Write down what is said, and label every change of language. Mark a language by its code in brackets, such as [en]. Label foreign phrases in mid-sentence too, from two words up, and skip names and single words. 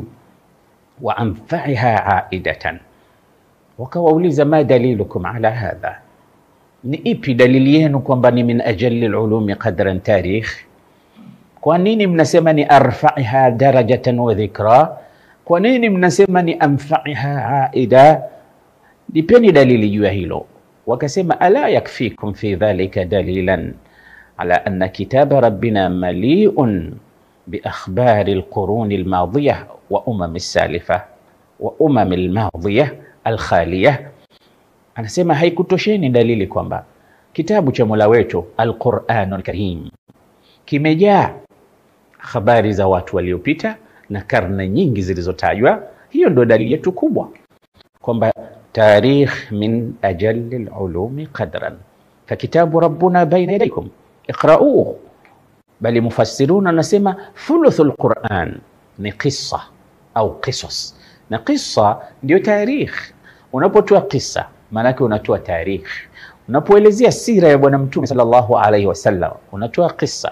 [ar] وأنفعها عائدة, wakawauliza ما دليلكم على هذا, [sw] ni ipi dalili yenu kwamba ni [ar] من أجل العلوم قدرا التاريخ? [sw] Kwa nini mnasema ni [ar] أرفعها درجة وذكرا? [sw] Kwa nini mnasema ni [ar] أنفعها عائدة? [sw] Nipeni dalili juu ya hilo. [ar] Wakasema ألا يكفيكم في ذلك دليلا على أن كتاب ربنا مليء بأخبار القرون الماضية والسالفة والماضية الخالية. [sw] Anasema haikutosheni dalili kwamba kitabu cha Mola wetu al-Qur'anul Karim kimejaa habari za watu waliopita na karne nyingi zilizotajwa. Hiyo ndio dalili yetu kubwa kwamba [ar] التاريخ من أجل العلوم قدرا، فكتاب ربنا بين أيديكم اقرؤوه. [sw] Bali mufassiruna nasema [ar] ثلث القرآن [sw] ni qissa au qisas, na qissa ndio tarikh. Unapotoa qissa maana yake unatoa tarikh. Unapoelezea sira ya bwana mtume [ar] صلى الله عليه وسلم [sw] unatoa qissa.